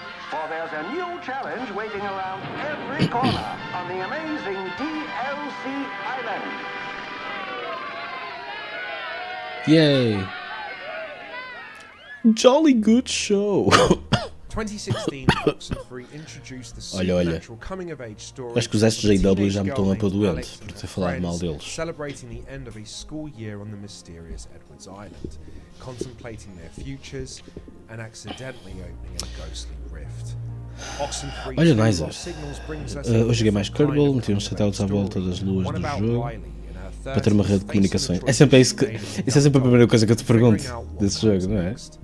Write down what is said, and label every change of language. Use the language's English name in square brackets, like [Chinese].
[English] For there's a new challenge waiting around every corner on the amazing DLC Island. Yay! Jolly good show! 2016, Oxenfree introduced the supernatural coming-of-age story. [Portuguese] Acho que os SJW já me estão a pôr doente por ter falado mal deles. [English] Celebrating the end of a school year on the mysterious Edwards Island, contemplating their futures and accidentally opening a ghostly rift. [Portuguese] Olha, Nizer, eu joguei mais Kerbal, meti uns satélites à volta das luas do jogo para ter uma rede de comunicações. É sempre isso que. Isso é sempre a primeira coisa que eu te pergunto desse jogo, não é?